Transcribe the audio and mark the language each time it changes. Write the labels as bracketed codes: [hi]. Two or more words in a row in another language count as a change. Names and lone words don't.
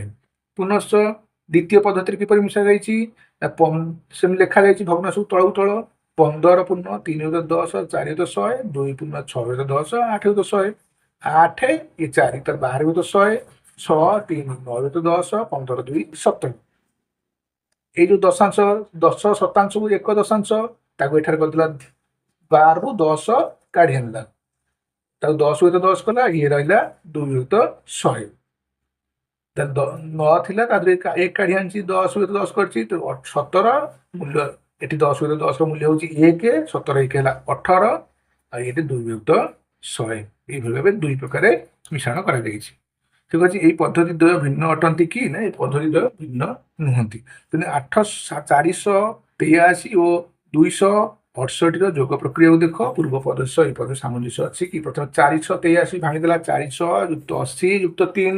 [or] ପୁନଶ୍ଚ ଦ୍ୱିତୀୟ ପଦ୍ଧତିରେ କିପରି ମିଶାଯାଇଛି ସେମିତି ଲେଖାଯାଇଛି ଭଗ୍ନାଂଶକୁ ତଳକୁ ତଳ 15 ପୂର୍ଣ୍ଣ 3 ବିଭକ୍ତ 10 4 ବିଭକ୍ତ 100 2 ପୂର୍ଣ୍ଣ 6 ବିଭକ୍ତ 10 8 ବିଭକ୍ତ 100 8 ଏ 4 ତାର 12 ବିଭକ୍ତ 100 6 3 9 ବିଭକ୍ତ 10 15 2 17 এই ଯୋଉ ଦଶାଂଶ 10 ଶତାଂଶକୁ 1 ଦଶାଂଶ ତାକୁ ଏଠାରେ କରିଦେଲା 12 ରୁ 10 କାଢି ଆଣିଲା ତାକୁ 10 ବିଭକ୍ତ 10 କଲା ଇଏ ରହିଲା 2 ବିଭକ୍ତ 100 9 ଥିଲା ତା ଦେହରେ 1 କାଢି ଆଣିଛି 10 ବିଭକ୍ତ 10 କରିଛି ତ 17 ମୂଲ୍ୟ ଏଠି 10 ବିଭକ୍ତ 10 ର ମୂଲ୍ୟ ହେଉଛି 1 17 1 ହେଲା 18 ଆଉ ଏଠି 2 ବିଭକ୍ତ 100 ଏହିଭାବେ ଭାବେ ଦୁଇ ପ୍ରକାରେ ମିଶ୍ରଣ କରାଯାଇଛି ঠিক ଅଛି এই ପଦ୍ଧତି ଦ୍ୱୟ ଭିନ୍ନ ଅଟନ୍ତି କି ନା এই ପଦ୍ଧତି ଦ୍ୱୟ ଭିନ୍ନ ନୁହନ୍ତି ତେଣୁ 483 ଓ 268 ର ଯୋଗ ପ୍ରକ୍ରିୟାକୁ ଦେଖ ପୂର୍ବ ପଦ ସହ ଏହି ପଦ ସାମଞ୍ଜସ୍ୟ ଅଛି କି ପ୍ରଥମେ 483 ଭାଙ୍ଗିଦେଲା 400 ଯୁକ୍ତ 80 ଯୁକ୍ତ 3